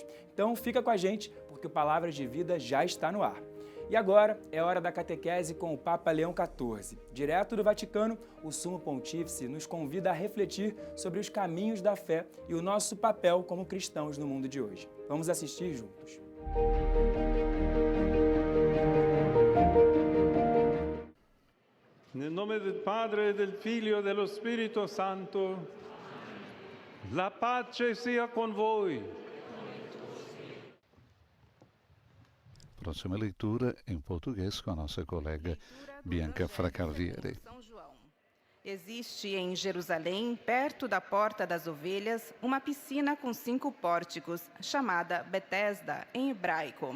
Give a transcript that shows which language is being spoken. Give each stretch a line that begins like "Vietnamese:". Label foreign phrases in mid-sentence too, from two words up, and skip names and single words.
Portuguese: Então fica com a gente, porque o Palavras de Vida já está no ar. E agora é hora da catequese com o Papa Leão XIV. Direto do Vaticano, o Sumo Pontífice nos convida a refletir sobre os caminhos da fé e o nosso papel como cristãos no mundo de hoje. Vamos assistir juntos.
Italian: Nel nome del Padre, del Figlio e dello Spirito Santo, la pace sia con voi.
Portuguese: Próxima leitura em português com a nossa colega Bianca Fracarvieri. São João. Existe em Jerusalém, perto da Porta das Ovelhas, uma piscina com 5 pórticos, chamada Betesda em hebraico.